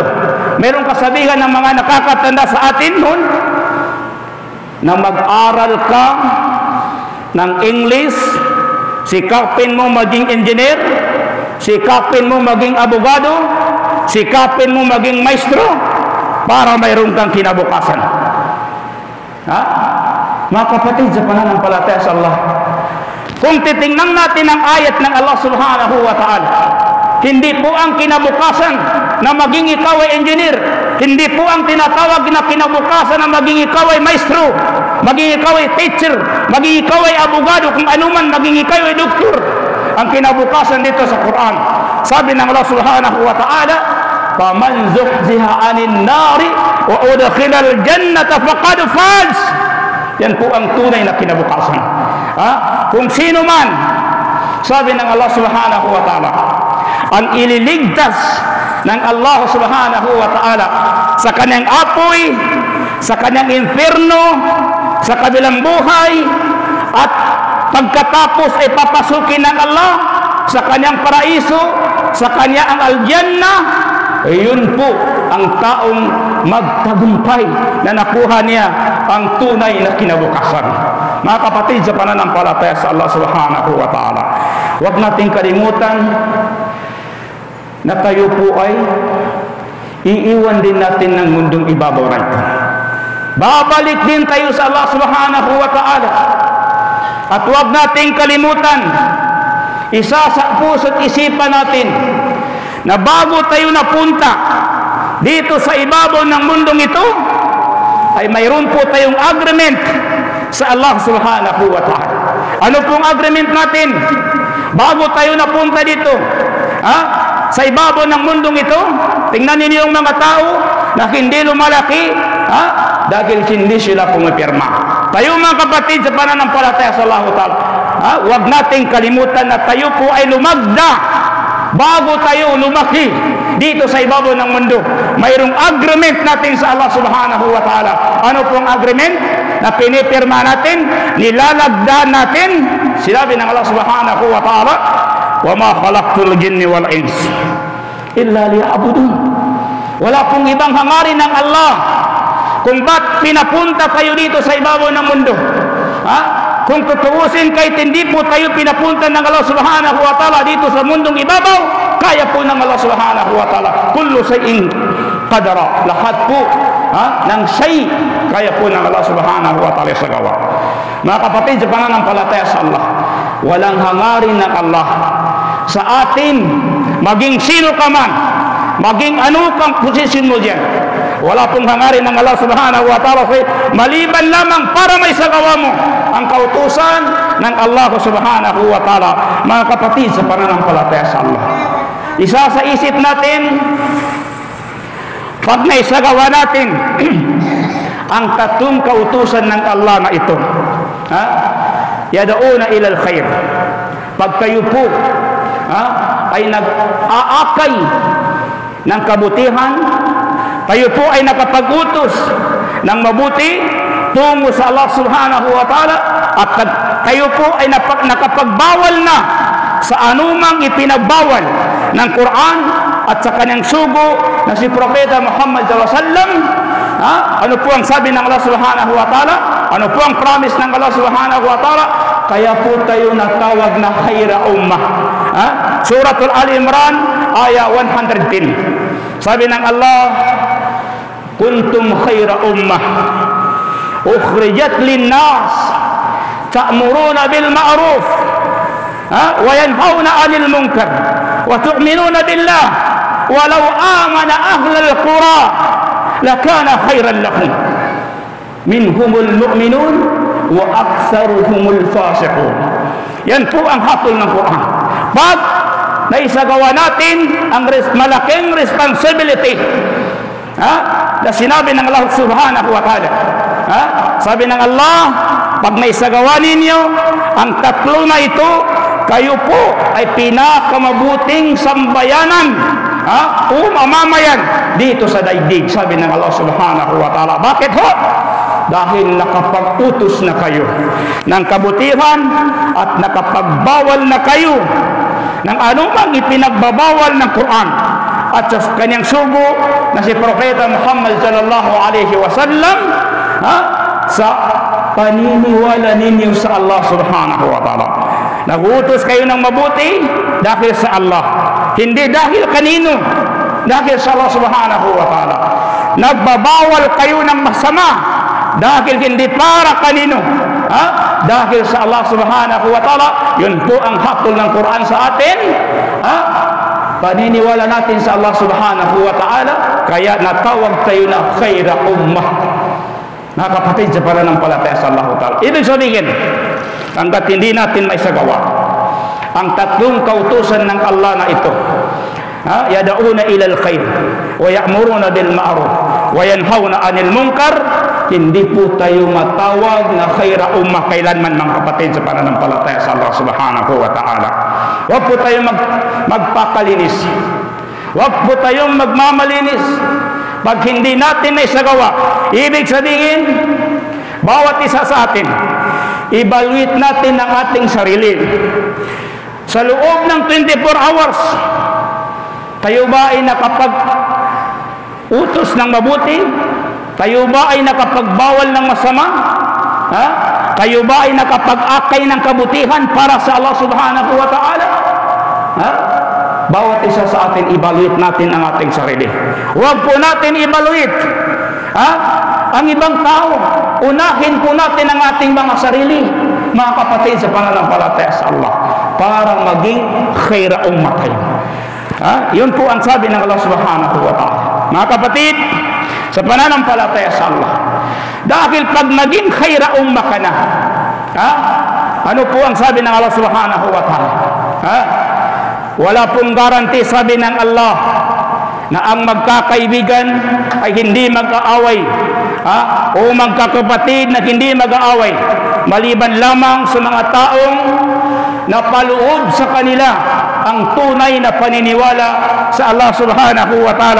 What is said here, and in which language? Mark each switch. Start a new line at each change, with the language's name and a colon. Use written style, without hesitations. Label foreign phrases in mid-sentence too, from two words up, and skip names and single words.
Filipino: Merong kasabihan ng mga nakakatanda sa atin noon, na mag-aral ka ng English, sikapin mo maging engineer, sikapin mo maging abogado, sikapin mo maging maestro, para mayroon kang kinabukasan. Ha? Mga kapatid sa pananampalataya sa Allah, kung titingnan natin ang ayat ng Allah
Arabic: سبحانه وتعالى,
Filipino: hindi po ang kinabukasan na maging ikaw ay engineer, hindi po ang tinatawag na kinabukasan na maging ikaw ay maestro, maging ikaw ay teacher, maging ikaw ay abogado, kung anuman maging ikaw ay doktor. Ang kinabukasan dito sa Quran, sabi ng Allah
Arabic: سبحانه وتعالى فمن زحزح عن النار وأدخل الجنة فقد فاز.
Filipino: Yan po ang tunay na kinabukasan. Ha? Kung sino man, sabi ng Allah
Arabic: سبحانه وتعالى,
Filipino: ang ililigtas ng Allah
Arabic: سبحانه وتعالى
Filipino: sa kanyang apoy, sa kanyang inferno, sa kabilang buhay, at pagkatapos ay papasukin ng Allah sa kanyang paraiso, sa kanya ang al-jannah, yun po ang taong magtagumpay na nakuha niya ang tunay na kinabukasan. Mga kapatid sa pananampalataya sa Allah
Arabic: سبحانه وتعالى,
Filipino: huwag nating kalimutan na tayo po ay iiwan din natin ng mundong ibabaw na ito. Babalik din tayo sa Allah
Arabic: سبحانه وتعالى.
Filipino: At huwag nating kalimutan, isa sa puso't isipan natin, na bago tayo napunta dito sa ibabaw ng mundong ito, ay mayroon po tayong agreement sa Allah
Arabic: سبحانه وتعالى.
Filipino: Ano pong agreement natin bago tayo napunta dito? Sa ibabaw ng mundong ito, tingnan ninyo yung mga tao na hindi lumalaki, dahil hindi sila pumipirma. Tayo mga kapatid sa pananampalataya sa Allah ta'ala, huwag nating kalimutan na tayo po ay lumagda bago tayo lumaki dito sa ibabaw ng mundo. Mayroong agreement natin sa Allah
Arabic: سبحانه وتعالى.
Filipino: Ano pong agreement? Na pinipirma natin, nilalagda natin. Sinabi ng Allah
Arabic: سبحانه وتعالى وما خلقت الجن والإنس إلا ليعبدون.
Filipino: Wala pong ibang hangarin ng Allah kung ba't pinapunta kayo dito sa ibabaw ng mundo. Kung tutuusin kahit hindi po tayo pinapunta ng Allah
Arabic: سبحانه وتعالى
Filipino: dito sa mundong ibabaw, kaya po ng Allah
Arabic: سبحانه وتعالى كل شيء قدير,
Filipino: lahat po ng shay kaya po ng Allah
Arabic: سبحانه وتعالى
Filipino: sa gawa. Mga kapatid sa pananampalataya sa Allah, walang hangarin ng Allah sa atin, maging sino ka man, maging ano kang posisyon mo dyan. Wala pong hangarin ng Allah
Arabic: سبحانه وتعالى
Filipino: maliban lamang para may sagawa mo ang kautusan ng Allah subhanahu wa ta'ala. Mga kapatid sa pananampalataya sa Allah, isa sa isip natin, pag naisagawa natin ang tatlong kautusan ng Allah na ito,
Arabic: يدعون إلى الخير,
Filipino: pag kayo po ay nag-aakay ng kabutihan, tayo po ay nakapag-utos ng mabuti tungo sa Allah
Arabic: سبحانه وتعالى,
Filipino: at tayo po ay nakapagbawal na sa anumang ipinagbawal ng Quran at sa kanyang sugo na si Propeta Muhammad
Arabic: صلى الله عليه وسلم.
Filipino: Ano po ang sabi ng Allah
Arabic: سبحانه وتعالى?
Filipino: Ano po ang promise ng Allah
Arabic: سبحانه وتعالى?
Filipino: Kaya po tayo natawag na
Arabic: خير أمة.
Filipino: Suratul Al-Imran ayah 110. Sabi ng Allah,
Arabic: كنتم خير أمة أخرجت للناس تأمرون بالمعروف وتنهون عن المنكر وتؤمنون بالله ولو آمن أهل القرى لكان خيرا لكم منهم المؤمنون وأكثرهم الفاسقون.
Filipino: Yan po ang hatol ng Quran. Pag naisagawa natin ang malaking responsibility na sinabi ng Allah
Arabic: سبحانه وتعالى,
Filipino: sabi ng Allah, pag naisagawa ninyo ang tatlo na ito, kayo po ay pinakamabuting sambayanan o mamamayan dito sa daigdig, sabi ng Allah
Arabic: سبحانه وتعالى.
Filipino: Bakit ho? Dahil nakapag-utos na kayo ng kabutihan at nakapagbawal na kayo ng anumang ipinagbabawal ng Quran at sa kanyang sugo na si Propeta Muhammad
Arabic: صلى الله عليه وسلم,
Filipino: sa paniniwala ninyo sa Allah
Arabic: سبحانه وتعالى.
Filipino: Nag-utos kayo ng mabuti dahil sa Allah, hindi dahil kanino, dahil sa Allah
Arabic: سبحانه وتعالى.
Filipino: Nagbabawal kayo ng masama dahil hindi para kanino, dahil sa Allah
Arabic: سبحانه وتعالى.
Filipino: Yun po ang hatol ng Quran sa atin, paniniwala natin sa Allah
Arabic: سبحانه وتعالى,
Filipino: kaya natawag tayo na
Arabic: خير أمة.
Filipino: Mga kapatid sa pananampalataya sa Allah ta'ala, ibig sabihin, hanggat hindi natin maisagawa ang tatlong kautusan ng Allah na ito,
Arabic: يدعون إلى الخير ويأمرون بالمعروف وينهون عن المنكر,
Filipino: hindi po tayo matawag na
Arabic: خير أمة
Filipino: kailanman, mga kapatid sa pananampalataya sa Allah
Arabic: سبحانه وتعالى.
Filipino: Huwag po tayong magpakalinis, huwag po tayong magmamalinis pag hindi natin naisagawa. Ibig sabihin, bawat isa sa atin, evaluate natin ang ating sarili. Sa loob ng 24 hours, tayo ba ay nakapag-utos ng mabuti? Tayo ba ay nakapagbawal ng masama? Tayo ba ay nakapag-akay ng kabutihan para sa Allah
Arabic: سبحانه وتعالى?
Filipino: Bawat isa sa atin, evaluate natin ang ating sarili. Huwag po natin evaluate ang ibang tao. Unahin po natin ang ating mga sarili, mga kapatid sa pananampalataya sa Allah, para maging
Arabic: خير أمة
Filipino: tayo. Yun po ang sabi ng Allah
Arabic: سبحانه وتعالى.
Filipino: Mga kapatid sa pananampalataya sa Allah, dahil pag naging
Arabic: خير أمة
Filipino: ka na, ano po ang sabi ng Allah
Arabic: سبحانه وتعالى?
Filipino: Wala pong garanti, sabi ng Allah, na ang magkakaibigan ay hindi mag-aaway, o magkakapatid na hindi mag-aaway, maliban lamang sa mga taong napaloob sa kanila ang tunay na paniniwala sa Allah
Arabic: سبحانه وتعالى.